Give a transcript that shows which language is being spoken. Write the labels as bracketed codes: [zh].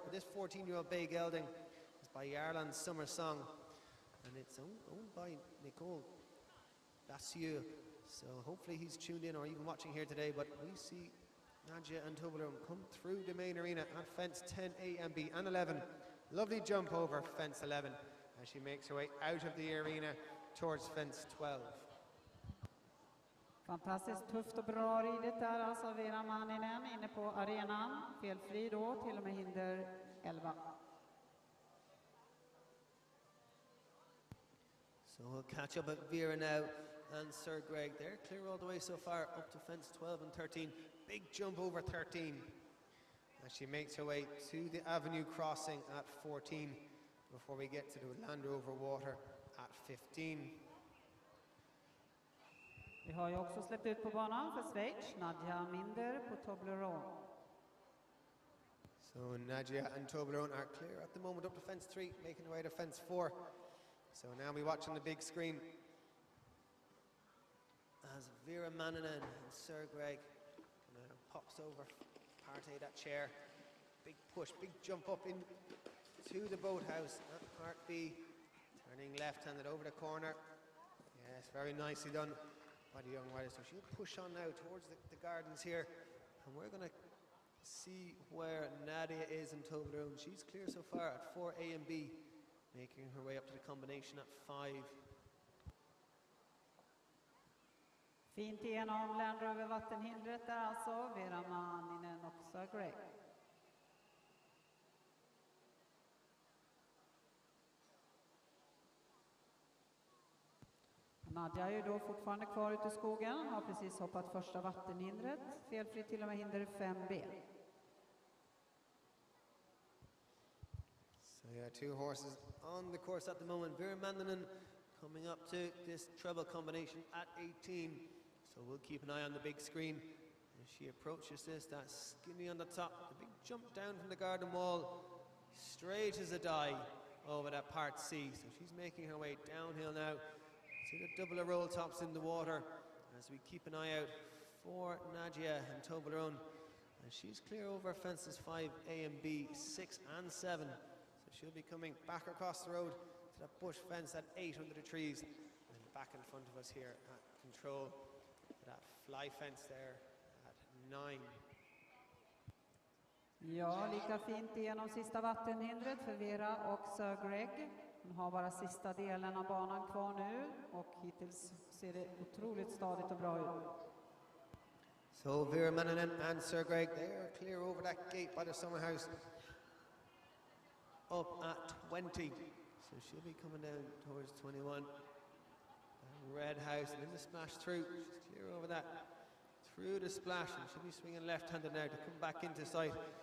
[en] But this 14-year-old bay gelding is by Jarland's Summer Song, and it's owned by Nicole Bassieux. So hopefully he's tuned in or even watching here today. But we see Nadja and Toblerone come through the main arena at fence 10 A and B and 11. Lovely jump over fence 11 as she makes her way out of the arena towards fence 12. [sv] Fantastiskt tufft och bra ridet där, alltså Vera Manninen inne på arenan. Felfri då, till och med hinder 11. [en] So we'll catch up at Vera now and Sir Greg. They're clear all the way so far up to fence 12 and 13. Big jump over 13. As she makes her way to the Avenue crossing at 14 before we get to the Land Rover Water at 15. [sv] Vi har ju också släppt ut på banan för Schweiz, Nadja Minder på Toblerone. [en] So Nadja and Toblerone are clear at the moment up to fence 3, making their way to fence 4. So now we watch on the big screen as Vera Manninen and Sir Greg pops over Partey that chair. Big push, big jump up into the boathouse at Part B, turning left-handed over the corner. Yes, very nicely done by the young rider. So she'll push on now towards the gardens here, and we're going to see where Nadia is in Toblerone. She's clear so far at 4 A and B, making her way up to the combination at 5. [sv] Fint igenom Land Rover vattenhindret där alltså, Vera Manninen och Sir Greg. Nadja är ju då fortfarande kvar ute i skogen, har precis hoppat första vattenhindret, felfri till och med hinder 5B. [en] So yeah, 2 horses on the course at the moment. Vera Manninen coming up to this treble combination at 18. So we'll keep an eye on the big screen as she approaches this. That skinny on the top, the big jump down from the garden wall, straight as a die over that Part C. So she's making her way downhill now to the double of roll tops in the water as we keep an eye out for Nadja and Toblerone. And she's clear over fences 5 A and B, 6 and 7. So she'll be coming back across the road to that bush fence at 8 under the trees, and back in front of us here at control. That fly fence there at 9. [sv] Ja, lika fint igenom sista vattenhindret för Vera och Sir Greg. Hon har bara sista delen av banan kvar nu och hittills ser det otroligt stadigt och bra ut. [en] So Vera Mannanen and Sir Greg, they are clear over that gate by the summer house. Up at 20. So she'll be coming down towards 21. Red house and then the splash through. She's clear over that. Through the splash, and she'll be swinging left-handed now to come back into sight.